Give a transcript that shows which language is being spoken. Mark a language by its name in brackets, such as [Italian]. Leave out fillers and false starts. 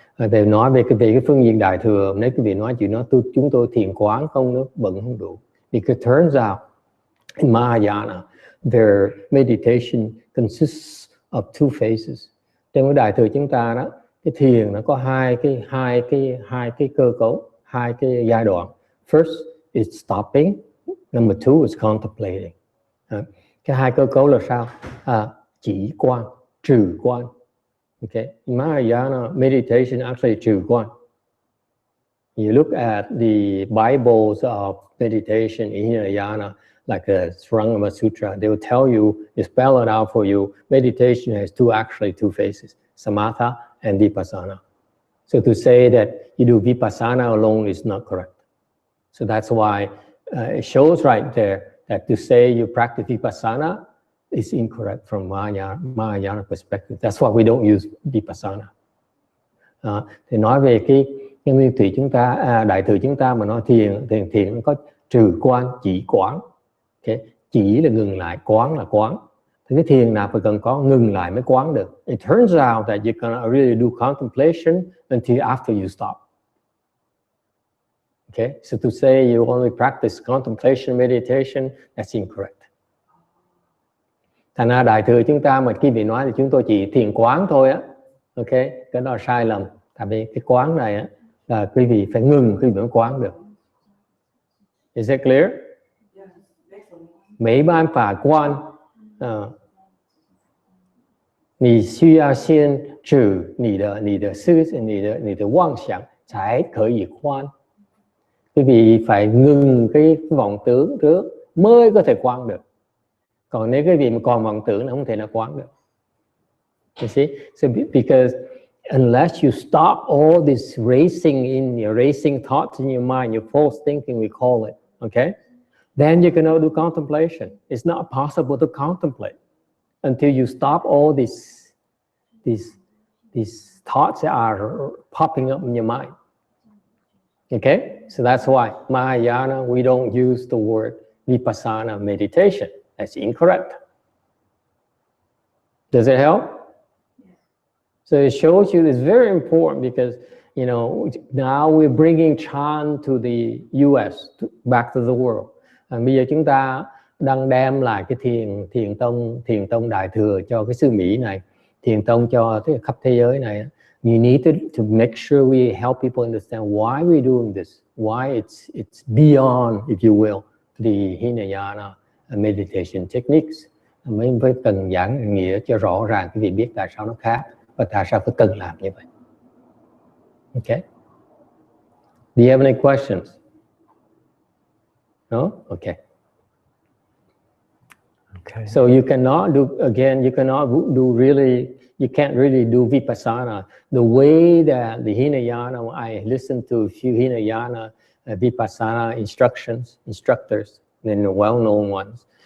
[Vietnamese] Thầy nói về cái phương diện Đại Thừa, nếu quý vị nói chuyện nó chúng tôi thiền quán không, nó bận không đủ. [English] Because it turns out in Mahayana, their meditation consists of two phases. [Vietnamese] Trong cái Đại Thừa chúng ta đó, cái thiền nó có hai cái cơ cấu, hai cái giai đoạn. [English] First is stopping, number two is contemplating. [Vietnamese] Cái hai cơ cấu là sao? Chỉ quan, trừ quan. [English] Okay, in Mahayana meditation actually trừ quan. You look at the Bibles of meditation in Hinayana, like the Srangama Sutra, they will tell you, they spell it out for you. Meditation has two phases, samatha and vipassana. So to say that you do vipassana alone is not correct. So that's why it shows right there that to say you practice vipassana is incorrect from Mahayana perspective. That's why we don't use vipassana. [Vietnamese] Thì nói về cái Nguyên Thủy chúng ta, Đại Thừa chúng ta mà nói thiền nó có trừ quan, chỉ quán. Okay. Chỉ là ngừng lại, quán là quán. Thì cái thiền nào phải cần có ngừng lại mới quán được. [English] It turns out that you cannot really do contemplation until after you stop. Okay, so to say you only practice contemplation meditation, that's incorrect. [Vietnamese] Thành ra Đại Thừa chúng ta mà khi vị nói thì chúng tôi chỉ thiền quán thôi á. Ok, cái đó là sai lầm. Tại vì cái quán này á, là quý vị phải ngừng khi mới quán được. [English] Is it clear? [Chinese] 没办法观，你需要先止你的妄想才可以观。 [Vietnamese] Quý vị phải ngừng cái vọng tưởng trước mới có thể quán được. Còn nếu cái vị mà còn vọng tưởng là không thể nào quán được. [English] You see? So because unless you stop all this racing thoughts in your mind, your false thinking we call it, okay? Then you cannot do contemplation. It's not possible to contemplate until you stop all these thoughts that are popping up in your mind. Okay? So that's why Mahayana, we don't use the word vipassana meditation. That's incorrect. Does it help? So it shows you it's very important because you know, now we're bringing chant to the US, back to the world. [Vietnamese] Bây giờ chúng ta đang đem lại cái thiền tông đại thừa cho cái xứ Mỹ này, thiền tông cho cái khắp thế giới này. [English] You need to make sure we help people understand why we're doing this, why it's beyond, if you will, the Hinayana meditation techniques. [Vietnamese] Mới cần giảng nghĩa cho rõ ràng cái việc biết tại sao nó khác và tại sao phải cần làm như vậy. [English] Okay. Do you have any questions? No? Okay. Okay. So you cannot do, again, you can't really do vipassana the way that the Hinayana, I listened to a few Hinayana vipassana instructors, then the well-known ones.